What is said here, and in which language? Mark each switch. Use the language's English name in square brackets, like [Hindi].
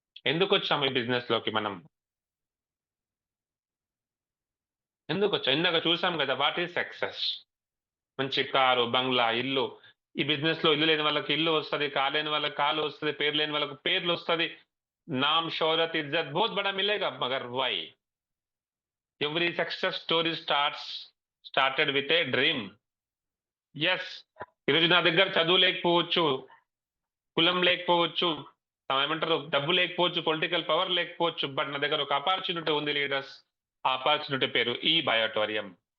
[Telugu] ఎందుకు వచ్చాము ఈ బిజినెస్ లోకి? మనం ఎందుకు వచ్చాం? ఇందాక చూసాం కదా, [English] What is success. [Telugu] మంచి కారు, బంగ్లా, ఇల్లు. ఈ బిజినెస్ లో ఇల్లు లేని వాళ్ళకి ఇల్లు వస్తుంది, కాలు లేని వాళ్ళకి కాలు వస్తుంది, పేరు లేని వాళ్ళకి పేర్లు వస్తుంది. [Hindi] नाम, शोहरत, इज्जत बहुत बड़ा मिलेगा, मगर [English] Why? Every success story started with a dream. [Telugu] Yes, ఈరోజు నా దగ్గర చదువు లేకపోవచ్చు, కులం లేకపోవచ్చు, ఏమంటారు, డబ్బు లేకపోవచ్చు, పొలిటికల్ పవర్ లేకపోవచ్చు, బట్ నా దగ్గర ఒక ఆపర్చునిటీ ఉంది లీడర్స్. ఆ ఆపర్చునిటీ పేరు ఈ బయోటోరియం.